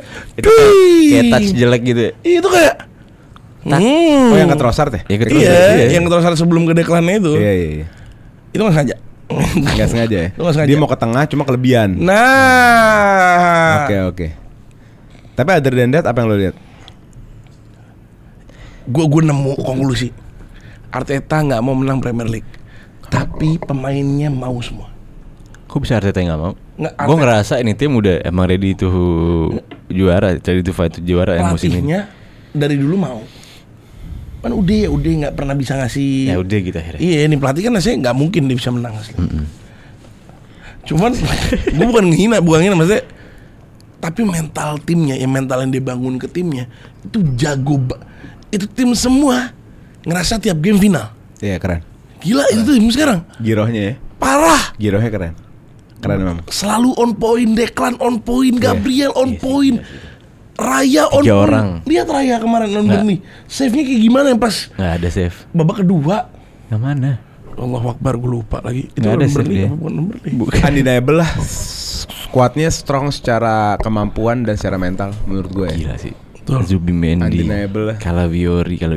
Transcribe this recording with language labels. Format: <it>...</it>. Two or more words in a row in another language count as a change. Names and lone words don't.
<id>itu kayak touch jelek gitu ya. Itu kayak Oh yang ke Trossard ya? Yang ke Trossard sebelum ke Declan-nya itu. Iya. Itu nggak sengaja. Nggak sengaja ya? Dia mau ke tengah cuma kelebihan. Nah. Oke. Tapi</id> <en>other than that</en> <id>apa yang lo lihat? Gue nemu konklusi. Arteta nggak mau menang Premier League, tapi pemainnya mau semua. Kok bisa Arteta nggak mau? Gue ngerasa ini tim udah emang</id> <en>ready to</en> <id>juara,</id> <en>ready to fight</en> <id>juara yang musim ini. Pelatihnya dari dulu mau. Kan udah nggak pernah bisa ngasih. Ya udah gitu akhirnya. Iya, ini pelatih kan rasanya nggak mungkin dia bisa menang asli. Cuman gue bukan ngehina maksudnya. Tapi mental timnya, mental yang dia bangun ke timnya itu jago. Itu tim semua ngerasa tiap game final. Iya keren. Gila itu tim sekarang. Girohnya ya. Parah. Girohnya keren. Keren memang. Selalu</id> <en>on point,</en> <id>Declan</id> <en>on point,</en> <id>Gabriel</id> <en>on point.</en> <id>Raya on point. Orang. Lihat Raya kemarin on Burnley. Save-nya kayak gimana yang pas? Nggak ada save. Babak kedua. Yang mana?</id> <ar>الله أكبر,</ar> <id>gue lupa lagi. Itu ada save dia. Bukan undeniable lah. Squadnya strong secara kemampuan dan secara mental menurut gue. Gila sih. Zubimendi, Calafiori gila.</id>